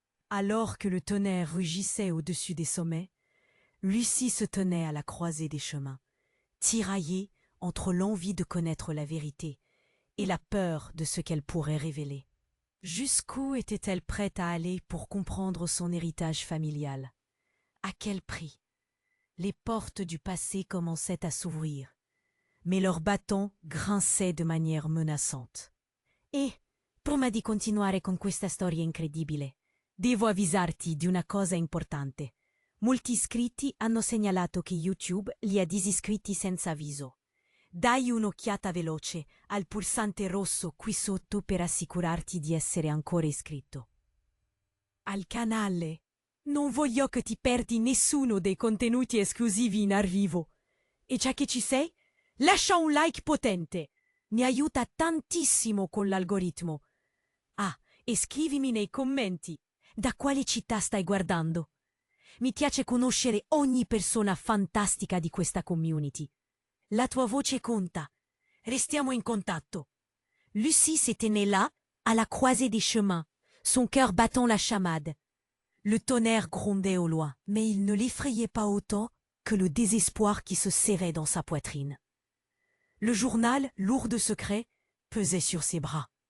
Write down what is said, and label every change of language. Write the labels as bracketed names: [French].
[French] Alors que le tonnerre rugissait au-dessus des sommets, Lucie se tenait à la croisée des chemins, tiraillée entre l'envie de connaître la vérité et la peur de ce qu'elle pourrait révéler. Jusqu'où était-elle prête à aller pour comprendre son héritage familial? À quel prix? Les portes du passé commençaient à s'ouvrir, mais leurs bâtons grinçaient de manière menaçante. [Italian] E, prima di continuare con questa storia incredibile, devo avvisarti di una cosa importante. Molti iscritti hanno segnalato che YouTube li ha disiscritti senza avviso. Dai un'occhiata veloce al pulsante rosso qui sotto per assicurarti di essere ancora iscritto al canale. Non voglio che ti perdi nessuno dei contenuti esclusivi in arrivo. E già che ci sei, lascia un like potente. Mi aiuta tantissimo con l'algoritmo. Ah, e scrivimi nei commenti da quale città stai guardando. Mi piace conoscere ogni persona fantastica di questa community. La tua voce conta. Restiamo in contatto. [French] Lucie s'était née là, à la croisée des chemins, son cœur battant la chamade. Le tonnerre grondait au loin, mais il ne l'effrayait pas autant que le désespoir qui se serrait dans sa poitrine. Le journal, lourd de secrets, pesait sur ses bras.